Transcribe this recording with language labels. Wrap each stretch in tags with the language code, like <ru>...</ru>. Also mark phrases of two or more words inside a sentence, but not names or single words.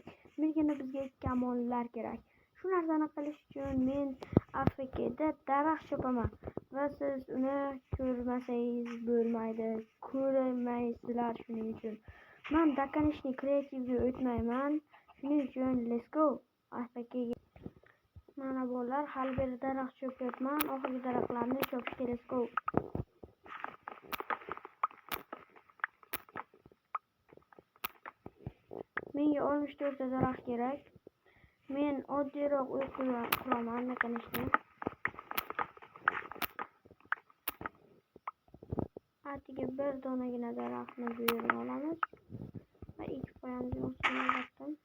<uz>Menga bizga kamonlar kerak. Shu narsani qilish uchun men Afrikada daraxt chopaman va siz uni ko'rmasangiz bo'lmaydi. Ko'rmaysizlar shuning uchun. Men dakanishni kreativga o'tmayman. Shuning uchun</uz> <en>let's go.</en> <uz>Afrikaga. Mana bolalar, hali bir daraxt chopyapman. Oxirgi daraxtlarni chopishga</uz> <en>let's go.</en> <uz>Menga 64 ta daraxt kerak. Men oddiyroq uy quraman, dakanishni. Atiga bir donagina daraxtni bu yerga olamiz va ekib qo'yamiz albatta.</uz>